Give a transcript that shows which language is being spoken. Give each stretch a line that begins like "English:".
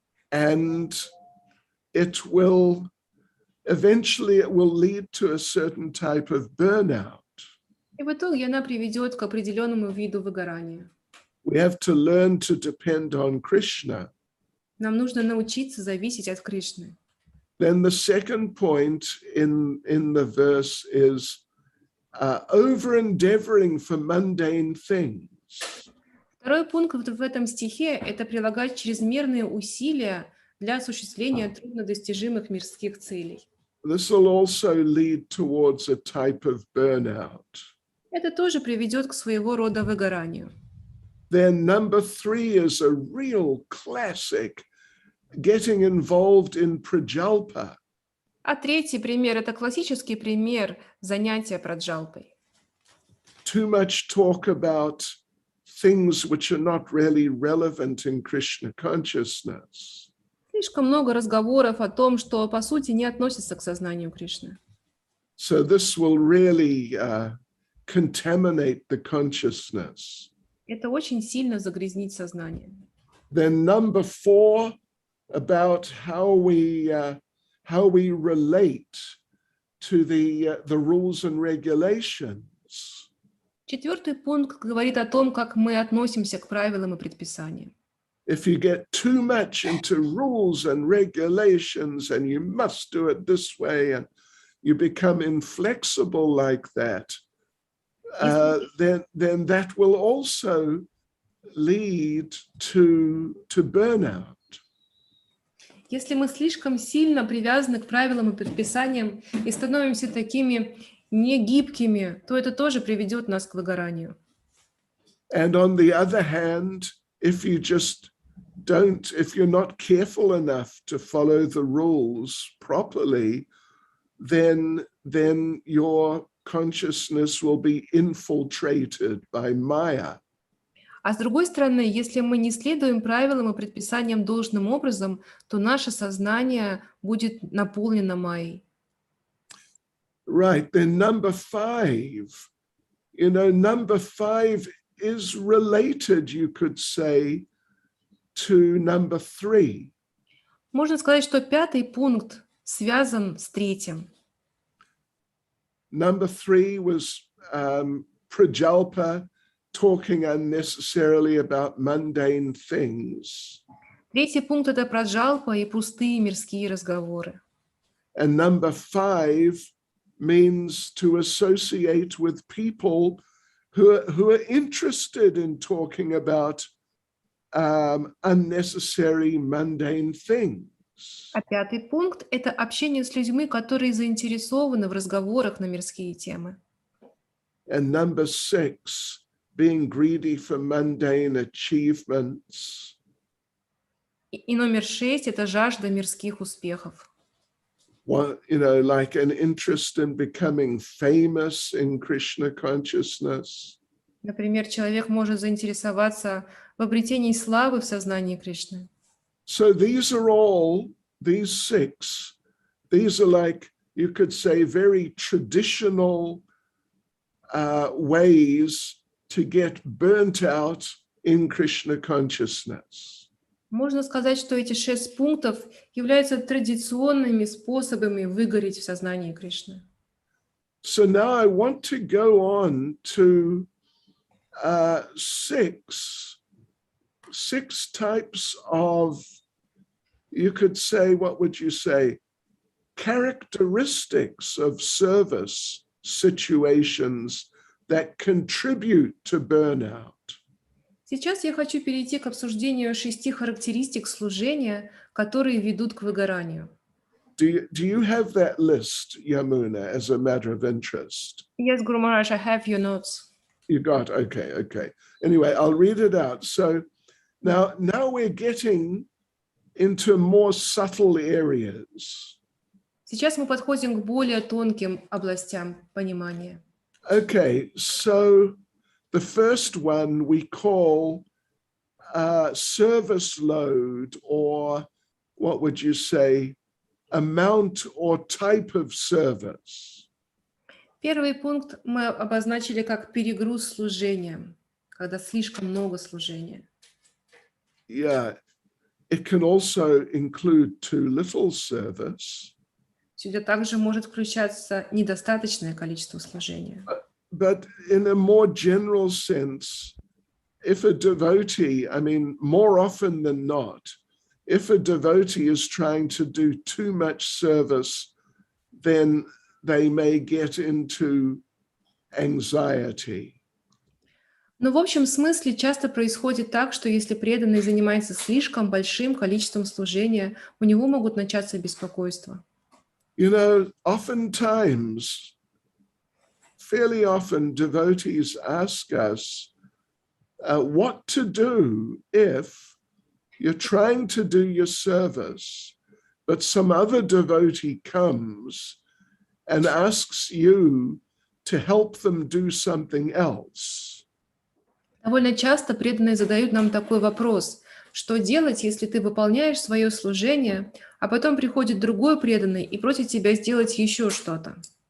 English: And it will eventually lead to a certain type of burnout.
Russian: И в итоге она приведет к определенному виду выгорания.
English: We have to learn to depend on Krishna.
Russian: Нам нужно научиться зависеть от Кришны.
English: Then the second point in the verse is over-endeavoring for mundane things.
Russian: Второй пункт в этом стихе – это прилагать чрезмерные усилия для осуществления труднодостижимых мирских целей.
English: This will also lead towards a type of burnout.
Russian: Это тоже приведет к своего рода выгоранию.
English: Then number 3 is a real classic, getting involved in prajalpa.
Russian: А третий пример – это классический пример занятия праджалпой.
English: Too much talk about things which are not really relevant in Krishna consciousness.
Russian: Слишком много разговоров о том, что по сути не относится к сознанию Кришны.
English: So this will really contaminate the consciousness.
Russian: Это очень сильно загрязнит сознание.
English: Then number 4, about how we relate to the rules and regulations.
Russian: Четвертый пункт говорит о том, как мы относимся к правилам и предписаниям.
English: If you get too much into rules and regulations and you must do it this way and you become inflexible like that, then that will also lead to burnout.
Russian: Если мы слишком сильно привязаны к правилам и предписаниям и становимся такими не гибкими, то это тоже приведет нас к выгоранию.
English: And on the other hand, if you're not careful enough to follow the rules properly, then your consciousness will be infiltrated by Maya.
Russian: А с другой стороны, если мы не следуем правилам и предписаниям должным образом, то наше сознание будет наполнено майей.
English: Right, then number 5, number 5 is related, you could say, to number 3.
Russian: Можно сказать, что 5-й пункт связан с 3-м.
English: Number 3 was Prajalpa talking unnecessarily about mundane things.
Russian: 3-й пункт — это праджалпа и пустые мирские разговоры.
English: And number 5 means to associate with people who are interested in talking about unnecessary mundane things.
Russian: А 5-й пункт — это общение с людьми, которые заинтересованы в разговорах на мирские темы.
English: And number 6, being greedy for mundane achievements.
Russian: И номер 6 — это жажда мирских успехов.
English: Like an interest in becoming famous in Krishna consciousness.
Russian: Например, человек может заинтересоваться в обретении славы в сознании Кришны.
English: So these 6, these are like, you could say, very traditional ways to get burnt out in Krishna consciousness.
Russian: Можно сказать, что эти 6 пунктов являются традиционными способами выгореть в сознании Кришны.
English: So now I want to go on to 6 types of, you could say, what would you say, characteristics of service situations that contribute to burnout.
Russian: Сейчас я хочу перейти к обсуждению 6 характеристик служения, которые ведут к выгоранию.
English: Do you have that list, Yamuna, as a matter of interest? Yes, Guru Maharaj, I have your notes. You got, okay. Anyway, I'll read it out. So now we're getting into more subtle areas.
Russian: Сейчас мы подходим к более тонким областям понимания.
English: Okay, so the first one we call service load, or what would you say, amount or type of service.
Russian: Первый пункт мы обозначили как перегруз служения, когда слишком много служения.
English: Yeah, it can also include too little service.
Russian: Сюда также может включаться недостаточное количество служения.
English: But in a more general sense, if a devotee, I mean, more often than not, if a devotee is trying to do too much service, then they may get into anxiety.
Russian: Но в общем смысле часто происходит так, что если преданный занимается слишком большим количеством служения, у него могут начаться беспокойства.
English: Oftentimes, fairly often, devotees ask us what to do if you're trying to do your service, but some other devotee comes and asks you to help them do something else.
Russian: Довольно часто преданные задают нам такой вопрос: что делать, если ты выполняешь свое служение, а потом приходит другой преданный и просит тебя сделать еще что-то?